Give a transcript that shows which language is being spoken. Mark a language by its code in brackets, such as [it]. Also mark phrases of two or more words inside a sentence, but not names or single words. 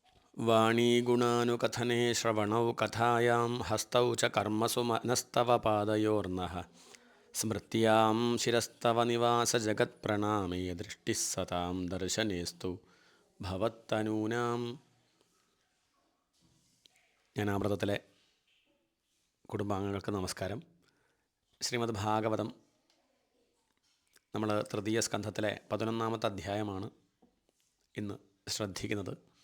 [sa] वाणीगुणानुकथने श्रवणौ कथायां हस्तौ च कर्मसु मनस्तव पादयोर्नः स्मृत्यां शिरस्तव निवासजगत्प्रणामे दृष्टिः सतां दर्शनेस्तु ഭവത്തനൂനാം. [ml] ജ്ഞാനാമൃതത്തിലെ കുടുംബാംഗങ്ങൾക്ക് നമസ്കാരം. ശ്രീമദ് ഭാഗവതം നമ്മൾ തൃതീയ സ്കന്ധത്തിലെ 11-ാമത്തെ അധ്യായമാണ് ഇന്ന് ശ്രദ്ധിക്കുന്നത്.